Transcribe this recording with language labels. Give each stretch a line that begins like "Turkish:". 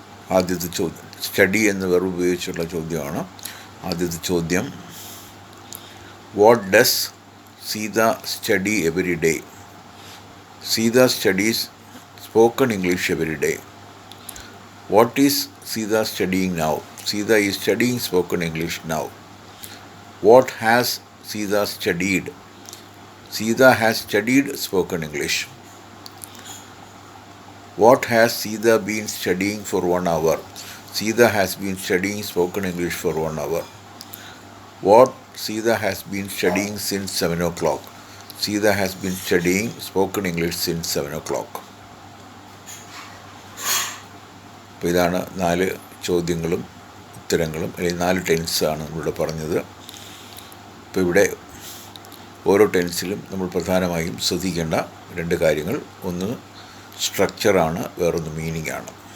Malayalam: ആദ്യത്തെ ചോദ്യം സ്റ്റഡി എന്ന വെർബ് ഉപയോഗിച്ചുള്ള ചോദ്യമാണ്. ആദ്യത്തെ ചോദ്യം,
English: What does Sita study every day? Sita studies spoken English every day. What is Sita studying now? Sita is studying spoken English now. What has Sita studied? Sita has studied spoken English. What has Sita been studying for 1 hour? Sita has been studying spoken English for 1 hour. What Sita has been studying since 7 o'clock? Sita has been studying spoken English since 7 o'clock.
Malayalam: അപ്പോൾ ഇതാണ് 4 ചോദ്യങ്ങളും ഉത്തരങ്ങളും, അല്ലെങ്കിൽ 4 ടെൻസാണ് നമ്മളിവിടെ പറഞ്ഞത്. ഇപ്പോൾ ഇവിടെ ഓരോ ടെൻസിലും നമ്മൾ പ്രധാനമായും ശ്രദ്ധിക്കേണ്ട 2 കാര്യങ്ങൾ, ഒന്ന് സ്ട്രക്ചറാണ്, വേറൊന്ന് മീനിങ് ആണ്.